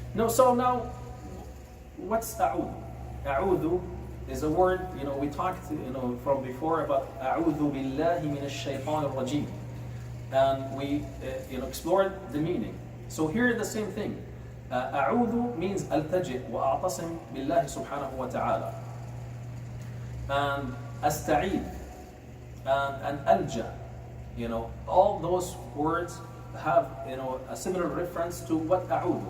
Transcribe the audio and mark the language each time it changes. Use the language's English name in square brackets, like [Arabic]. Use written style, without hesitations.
[English] So now, what's a'udhu? A'udhu is a word, we talked, from before about a'udhu billahi minash shaytanir rajim. And we, explored the meaning. So here the same thing. [Arabic] أعوذ means ألتجئ وأعتصم بالله سبحانه وتعالى. [English] And أستعيذ and ألجأ, all those words have a similar reference to what أعوذ.